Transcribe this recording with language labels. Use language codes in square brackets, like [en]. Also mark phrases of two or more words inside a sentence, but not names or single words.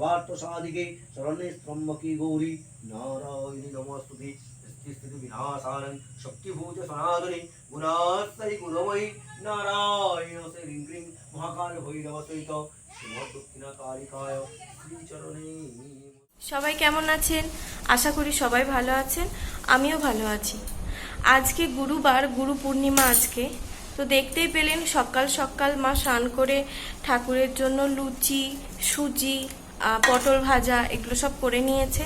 [sa] साधिके शरण्ये त्र्यंबके गौरी नारायणी नमोस्तुते स्थिति विनाशानं शक्तिभूत सनातने गुणाश्री गुणमयी नारायण श्रीं क्रीं महाकाल भैरव सहित श्रीमद्दक्षिणा कालिकाय श्रीचरणे। [bn] সবাই কেমন আছেন? আশা করি সবাই ভালো আছেন, আমিও ভালো আছি। আজকে গুরুবার, গুরু পূর্ণিমা আজকে। তো দেখতেই পেলেন সকাল সকাল মা স্নান করে ঠাকুরের জন্য লুচি, সুজি, পটল ভাজা এগুলো সব করে নিয়েছে।